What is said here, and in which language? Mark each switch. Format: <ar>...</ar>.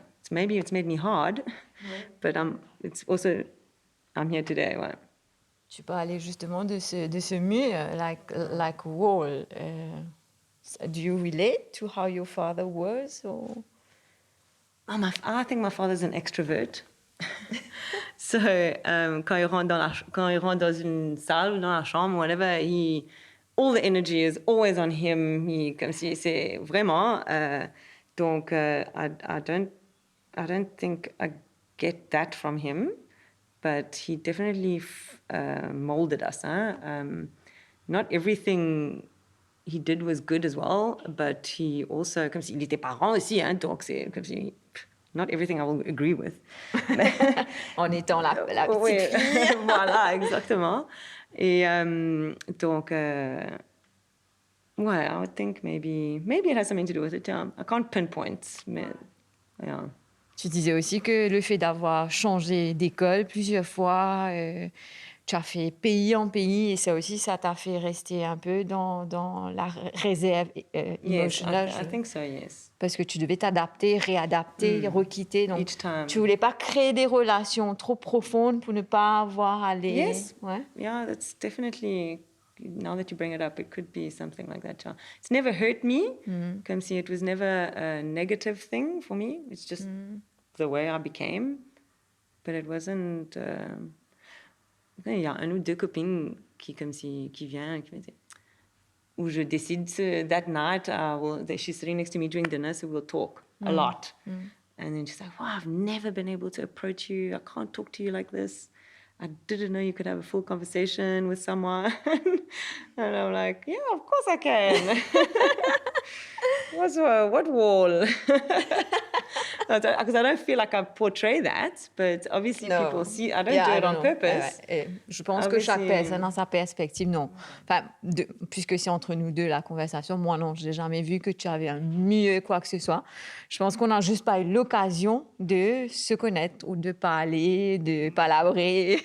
<en>Maybe it's made me hard, but it's also, I'm here today.</en> <fr>Ouais. Tu parlais justement de ce mur,</fr> <en>like a wall. Do you relate to how your father was? Or? I think my father's an extrovert. So, quand il rentre dans une salle ou dans la chambre, whatever, all the energy is always on him.</en> <fr>Comme si c'est vraiment.</fr> <en>Donc, I don't think I get that from him, but he definitely molded us. Not everything he did was good as well, but he also,</en> <fr>comme si il était parent aussi, donc c'est comme si.</fr> <en>Not everything I will agree with.</en> <fr>En étant la petite fille. Voilà, exactement. Et donc,</fr> <en>I would think maybe it has something to do with it. I can't pinpoint, mais yeah.</en> <fr>Tu disais aussi que le fait d'avoir changé d'école plusieurs fois, tu as fait pays en pays, et ça aussi, ça t'a fait rester un peu dans la réserve émotionnelle.</fr> <en>Yes, I think so, yes.</en> <fr>Parce que tu devais t'adapter, réadapter, requitter. Donc,</fr> <en>each time.</en> <fr>Tu voulais pas créer des relations trop profondes pour ne pas avoir à les...</fr> <en>Yes.</en> <fr>Ouais.</fr> <en>Yeah, that's definitely... Now that you bring it up, it could be something like that. It's never hurt me.</en> <fr>Comme si</fr> <en>it was never a negative thing for me. It's just the way I became. But it wasn't...</en> <fr>Il y a un ou deux copines qui viennent, qui me disent... Où je décide,</fr> <en>that night, she's sitting next to me during dinner, so we'll talk a lot. And then she's like, wow, I've never been able to approach you. I can't talk to you like this. I didn't know you could have a full conversation with someone. And I'm like, yeah, of course I can. What wall? Because I don't feel like I portray that, but obviously people see. I don't do it on purpose.</en> <fr>Je pense que chaque personne a sa perspective. Non, enfin, puisque c'est entre nous deux la conversation, moi non, je n'ai jamais vu que tu avais un mieux quoi que ce soit. Je pense qu'on n'a juste pas eu l'occasion de se connaître ou de parler, de palabrer.</fr>